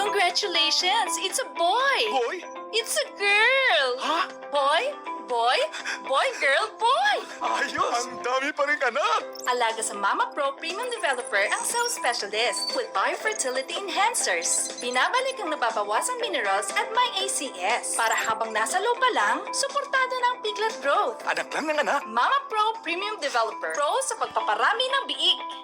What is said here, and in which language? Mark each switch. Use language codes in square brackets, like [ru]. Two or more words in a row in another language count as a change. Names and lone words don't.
[en] Congratulations! It's a boy! Boy? It's a girl! Ha? Boy, boy, boy, girl, boy! [tl] Ayos! Ang dami pa rin anak! Alaga sa Mama Pro Premium Developer ang Sow Specialist with Biofertility Enhancers. Binabalik ang nababawasang minerals at may ACS para habang nasa loob pa lang, suportado ng [en] piglet growth. [tl] Anak lang ng anak. Mama Pro Premium Developer. Pro sa pagpaparami ng biik.